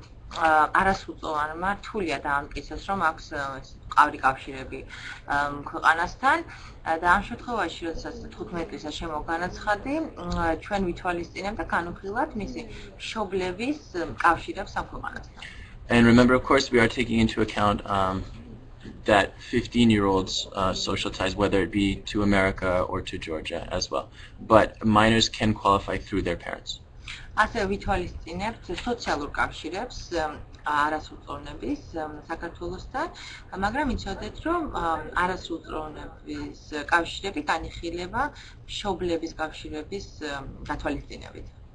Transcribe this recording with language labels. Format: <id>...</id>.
<ka>არასრულწლოვანმა რთულია დაამტკიცოს, რომ აქვს ყავრი კავშირები ქვეყანასთან და ამ შემთხვევაში, როდესაც 15 წლისა შემოგანაცხადი, ჩვენ ვითვალისწინებთ და განვიხილავთ მისი მშობლების კავშირებს ამ ქვეყანასთან.</ka> <en>And remember, of course, we are taking into account that 15-year-old's social ties, whether it be to America or to Georgia as well. But minors can qualify through their parents.</en> <ka>ასევე ვითვალისწინებთ სოციალურ კავშირებს არასრულწლოვნების საქართველოსთან, მაგრამ იცოდეთ, რომ არასრულწლოვნების კავშირები განიხილება მშობლების კავშირების გათვალისწინებით.</ka>